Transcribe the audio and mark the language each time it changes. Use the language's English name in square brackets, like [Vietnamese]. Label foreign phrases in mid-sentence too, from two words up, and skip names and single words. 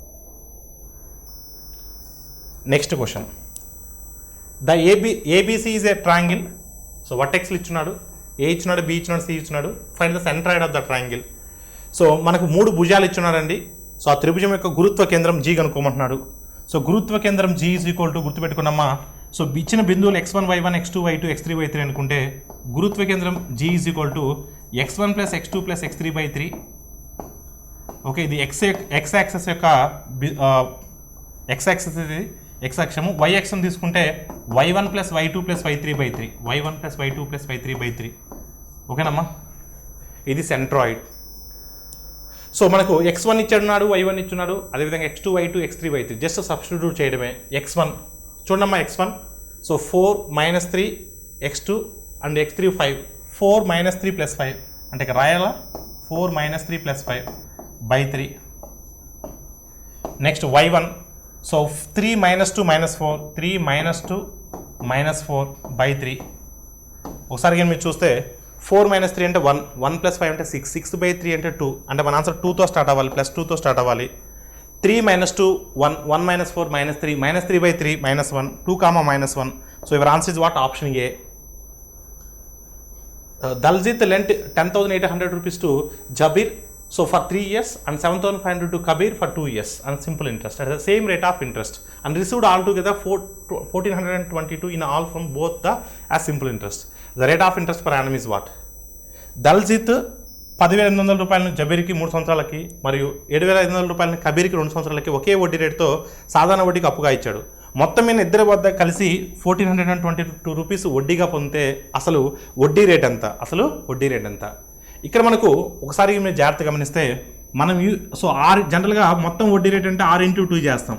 [English] Next question. The ABC is a triangle. [Telugu] సో వర్టెక్స్లు ఇచ్చున్నాడు, ఏ ఇచ్చినాడు, బి ఇచ్చినాడు, సి ఇచ్చినాడు. [English] find the centroid of the triangle. సో [Telugu] మనకు 3 భుజాలు ఇచ్చున్నారండి. సో ఆ త్రిభుజం యొక్క గురుత్వ కేంద్రం G కనుక్కోమంటున్నాడు. సో గురుత్వ కేంద్రం G [English] is equal to, [Telugu] గుర్తుపెట్టుకున్నామా, సో ఇచ్చిన బిందువులు x1 y1 x2 y2 x3 y3 అనుకుంటే గురుత్వ కేంద్రం G [English] is equal to [Telugu] x1 + x2 + x3/3. ఓకే, ఇది [English] x axis [Telugu] యొక్క [English] x axis, [Telugu] ఇది x అక్షము. y అక్షం తీసుకుంటే y1 + y2 + y3/3, y1 + y2 + y3/3. ఓకేనమ్మా, ఇది సెంట్రాయిడ్. సో మనకు x1 ఇచ్చాడున్నాడు, y1 ఇచ్చున్నాడు, అదేవిధంగా x2 y2 x3 y3 [English] just substitute [Telugu] చేయడమే. x1 చూడమ్మా, x1 సో 4 - 3 x2 అండ్ x3 5, 4 - 3 + 5 అంటే ఇక్కడ రాయాలా, 4 - 3 + 5/3. నెక్స్ట్ y1 సో 3 - 2 - 4, 3 - 2 - 4/3. ఒకసారి కానీ మీరు చూస్తే 4 - 3 అంటే 1, 1 + 5 అంటే 6, 6/3 అంటే 2. అంటే మన ఆన్సర్ 2తో స్టార్ట్ అవ్వాలి, +2తో స్టార్ట్ అవ్వాలి. [English] 3 minus 2, 1, 1 minus 4, minus 3, minus 3 by 3, minus 1, 2 comma minus 1. So your answer is what? Option A. Daljit lent 10,800 rupees to Jabir, so for 3 years, and 7,500 to Kabir for 2 years, and simple interest at the same rate of interest, and received altogether 1,422 in all from both the as simple interest. The rate of interest per annum is what? [Telugu] Daljit 10,800 రూపాయలను జబీర్కి 3 సంవత్సరాలకి మరియు 7,500 రూపాయలని కబీర్కి 2 సంవత్సరాలకి ఒకే వడ్డీ రేటుతో సాధారణ వడ్డీకి అప్పుగా ఇచ్చాడు. మొత్తం మీద ఇద్దరి వద్ద కలిసి 1,422 రూపీస్ వడ్డీగా పొందితే అసలు వడ్డీ రేట్ ఎంత? ఇక్కడ మనకు ఒకసారి మీరు జాగ్రత్తగా గమనిస్తే మనం సో జనరల్గా మొత్తం వడ్డీ రేట్ అంటే 6 into 2 చేస్తాం.